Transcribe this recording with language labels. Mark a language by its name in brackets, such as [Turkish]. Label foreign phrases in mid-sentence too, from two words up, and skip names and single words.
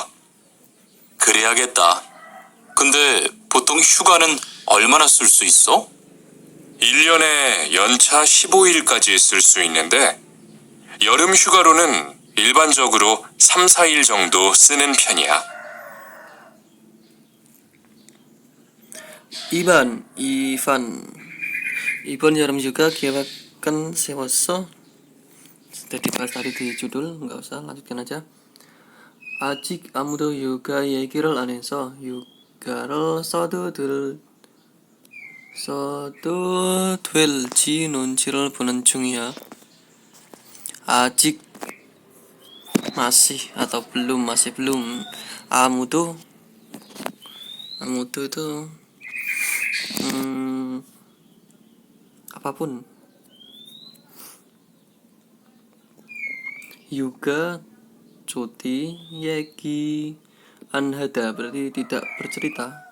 [Korean] 그래야겠다. 근데 보통 휴가는 얼마나 쓸 수 있어? 1년에 연차 15일까지 쓸 수 있는데 여름 휴가로는 일반적으로 3, 4일 정도 쓰는 편이야. Ivan Yorem juga geweken sewoso. [Indonesian] Sudah dibahas tadi di judul, nggak usah, lanjutkan aja. [Korean] 아직 아무도 휴가 얘기를 안 해서 휴가를 써도 될지 눈치를 보는 중이야. [Indonesian] 아직 masih atau belum, masih belum. Amudo itu apapun. Yuga cuti, [Korean] 얘기 안 하다 [Indonesian] berarti tidak bercerita.